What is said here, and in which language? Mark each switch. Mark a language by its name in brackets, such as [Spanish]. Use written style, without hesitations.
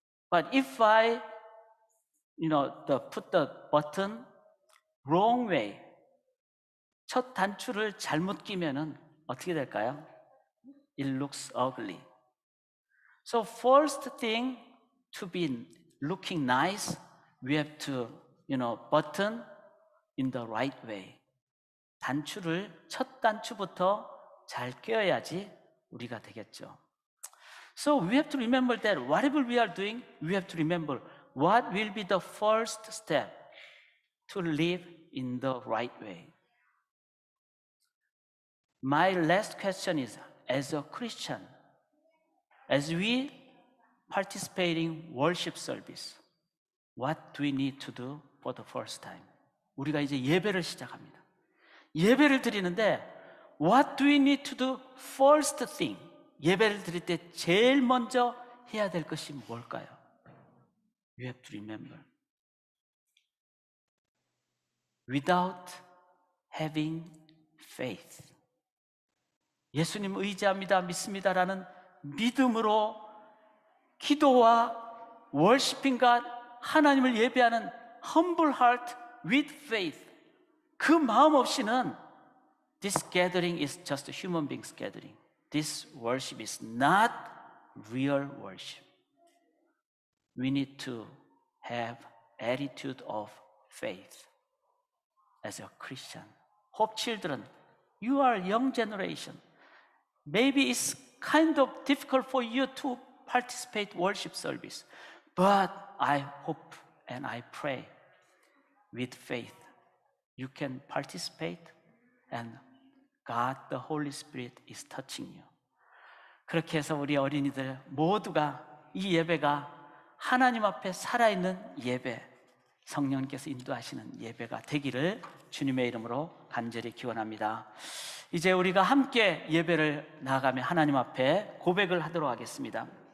[English] But if I, put the button wrong way, [Korean] 첫 단추를 잘못 끼면은 어떻게 될까요? [English] It looks ugly. So first thing to be looking nice, we have to, button in the right way. [Korean] 단추를 첫 단추부터 잘 껴야지 우리가 되겠죠. [English] So we have to remember that whatever we are doing, we have to remember what will be the first step to live in the right way. My last question is, as a Christian, as we participate in worship service, what do we need to do for the first time? [Korean] 우리가 이제 예배를 시작합니다. 예배를 드리는데 [English] what do we need to do first thing? [Korean] 예배를 드릴 때 제일 먼저 해야 될 것이 뭘까요? [English] You have to remember. Without having faith. [Korean] 예수님 의지합니다, 믿습니다라는 믿음으로 기도와 [English] worshiping God, [Korean] 하나님을 예배하는 [English] humble heart with faith. [Korean] 그 마음 없이는 [English] this gathering is just a human beings gathering. This worship is not real worship. We need to have attitude of faith as a Christian. Hope children, you are young generation. Maybe it's kind of difficult for you to participate worship service, but I hope and I pray with faith you can participate and God, the Holy Spirit is touching you. [Korean] 그렇게 해서 우리 어린이들 모두가 이 예배가 하나님 앞에 살아있는 예배, 성령께서 인도하시는 예배가 되기를 주님의 이름으로 간절히 기원합니다. 이제 우리가 함께 예배를 나아가며 하나님 앞에 고백을 하도록 하겠습니다.